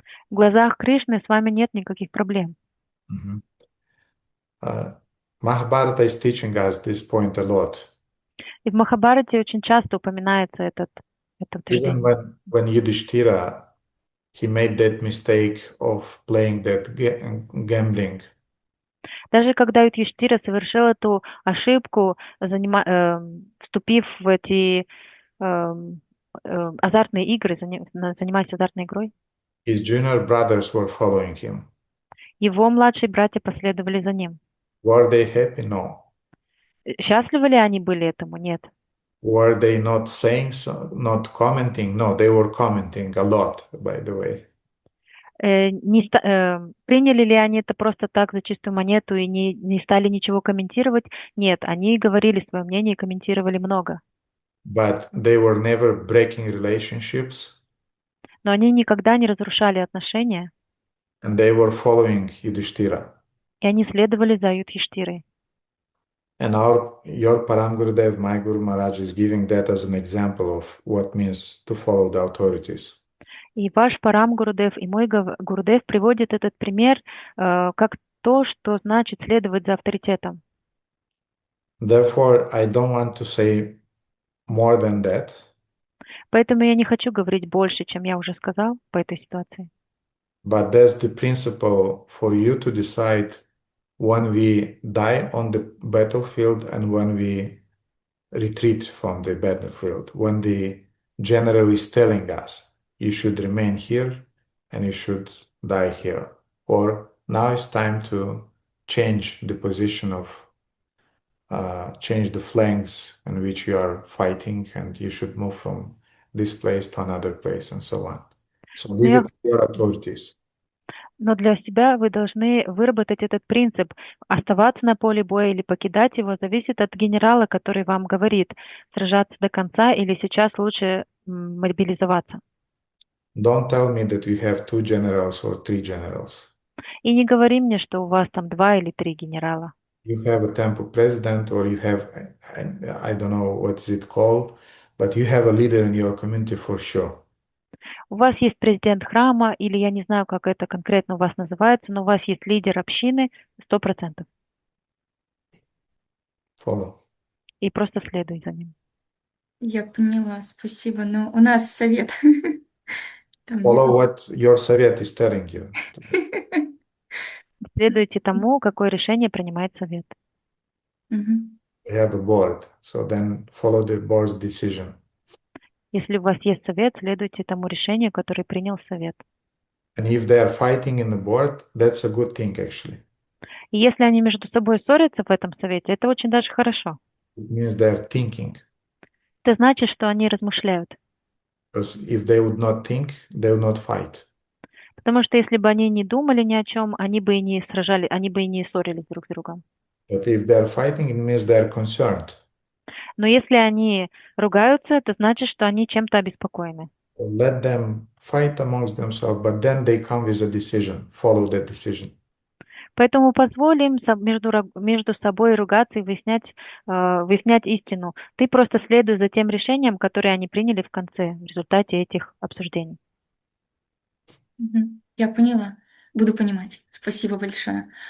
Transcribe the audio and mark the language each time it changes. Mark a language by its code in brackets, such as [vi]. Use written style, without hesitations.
[ru] В глазах Кришны с вами нет никаких проблем. [en] Mahabharata is teaching us this point a lot. [ru] И в Махабхарате очень часто упоминается это утверждение. [en] Even when Yudhishthira, he made that mistake of playing that gambling. [ru] Даже когда Юдхиштира совершил эту ошибку, вступив в эти азартные игры, занимаясь азартной игрой, [en] his junior brothers were following him. [ru] Его младшие братья последовали за ним. [en] Were they happy? No. [ru] Счастливы ли они были этому? Нет. [en] Were they not saying so, not commenting? No, they were commenting a lot, by the way. [ru] Приняли ли они это просто так за чистую монету и не стали ничего комментировать? Нет, они говорили свое мнение и комментировали много. [en] But they were never breaking relationships. [ru] Но они никогда не разрушали отношения. [en] And they were following Yudhishthira. [ru] И они следовали за Юдхиштирой. [en] And your Param Gurudev, my Guru Maharaj, is giving that as an example of what means to follow the authorities. [ru] И ваш Парам Гурудев и мой Гурудев приводят этот пример как то, что значит следовать за авторитетом. [en] Therefore, I don't want to say more than that. [ru] Поэтому я не хочу говорить больше, чем я уже сказал по этой ситуации. [en] But that's the principle for you to decide when we die on the battlefield and when we retreat from the battlefield. When the general is telling us, you should remain here and you should die here. Or now it's time to change the position of, change the flanks in which you are fighting and you should move from this place to another place and so on. So [ru] Но, [en] leave [ru] я- [en] it to your authorities. [ru] но для себя вы должны выработать этот принцип. Оставаться на поле боя или покидать его зависит от генерала, который вам говорит, сражаться до конца или сейчас лучше мобилизоваться. [en] Don't tell me that you have 2 generals or 3 generals. [ru] И не говори мне, что у вас там 2 или 3 генерала. [en] You have a temple president or you have, I don't know what is it called, but you have a leader in your community for sure. [ru] У вас есть президент храма, или я не знаю, как это конкретно у вас называется, но у вас есть лидер общины 100%. [en] Follow. [ru] И просто следуй за ним. Я поняла, спасибо. Но у нас совет. Там [en] Follow [ru] нет. [en] what your совет is telling you. [ru] Следуйте тому, какое решение принимает совет. Мгм. [en] They have a board, so then follow the board's decision. [ru] Если у вас есть совет, следуйте тому решению, которое принял совет. [en] And if they are fighting in the board, that's a good thing actually. [ru] И если они между собой ссорятся в этом совете, это очень даже хорошо. [en] It means they are thinking. [ru] Это значит, что они размышляют. [en] Because if they would not think, they would not fight. [ru] Потому что если бы они не думали ни о чем, они бы и не сражали, они бы и не ссорились друг с другом. [en] But if they are fighting, it means they are concerned. [ru] Но если они ругаются, это значит, что они чем-то обеспокоены. [en] So let them fight amongst themselves, but then they come with a decision. Follow that decision. [ru] Поэтому позволим между собой ругаться и выяснять истину. Ты просто следуй за тем решением, которое они приняли в конце, в результате этих обсуждений. Мгм. Я поняла. Буду понимать. Спасибо большое.